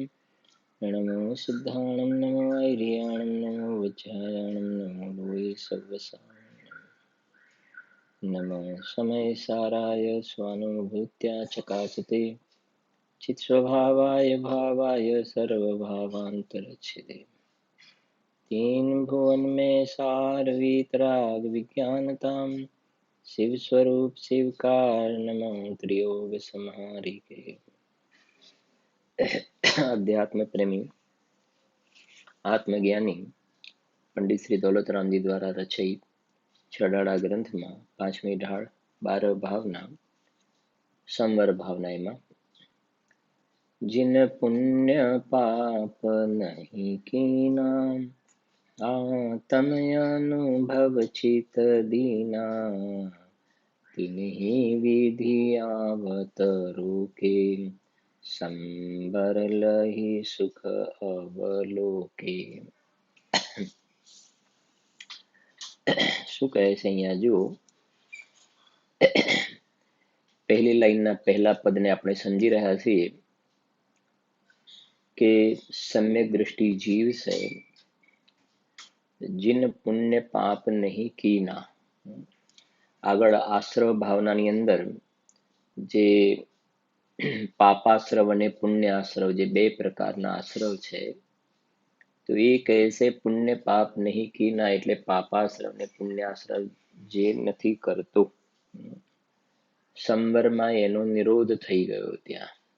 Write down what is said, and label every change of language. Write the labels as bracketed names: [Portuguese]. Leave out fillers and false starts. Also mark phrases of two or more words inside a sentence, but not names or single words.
[Prakrit languages] नमो सिद्धाणं नमो ऐर्याणं नमो वज्रायाणं नमो लोये सर्वसारणं [Sanskrit] नमो समय साराय स्वानुभूत्या चकासते चित्स्वभावाय भावाय सर्वभावान्तरच्छिदे [Hindi] तीन भुवन में सार वीतराग विज्ञानताम शिव स्वरूप शिव कारणम त्रियोग संहारी के अध्यात्म प्रेमी आत्मज्ञानी पंडित श्री दौलतरामजी द्वारा रचित छडाड़ा ग्रंथ में पांचमी ढाल 12 भावना संवर भावना में जिन पुण्य पाप नहीं कीना आत्म अनुभव चित दीना तिन्हि विधि आवत रोके संबर लहि सुख अवलोके। [Gujarati] શું કહે છે અહીંયા જુઓ, પહેલી લાઈનના પહેલા પદને આપણે સમજી રહ્યા છીએ કે સમ્યક દૃષ્ટિ જીવ છે [Hindi] जिन पुण्य पाप नहीं कीना। [Gujarati] આગળ આશ્રવ ભાવનાની અંદર જે પાપાશ્રવ અને પુણ્યાશ્રવ જે બે પ્રકારના આશ્રવ છે, તો એ કહે છે [Hindi] पुण्य पाप नहीं कीना [Gujarati] એટલે પાપાશ્રવ ને પુણ્યાશ્રવ જે નથી કરતો, સંવરમાં એનો નિરોધ થઈ ગયો ત્યાં.